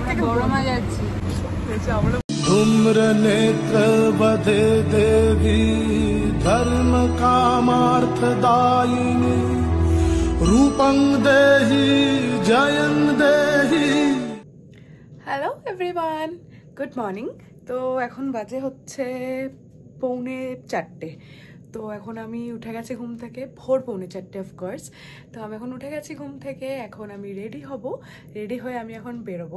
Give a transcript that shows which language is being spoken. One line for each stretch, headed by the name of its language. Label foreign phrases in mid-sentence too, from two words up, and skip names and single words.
Bangla: বড়মা যাচ্ছি।
Sanskrit: धूम्र नेत्र बधे देवी धर्म कामार्थदायिनी रूपं देहि जयं देहि।
English: Hello everyone, good morning.
Bangla: তো এখন বাজে হচ্ছে 3:45। তো এখন আমি উঠে গেছি ঘুম থেকে, ভোর 3:45 অফকোর্স। তো আমি এখন উঠে গেছি ঘুম থেকে, এখন আমি রেডি হব। রেডি হয়ে আমি এখন বেরোবো।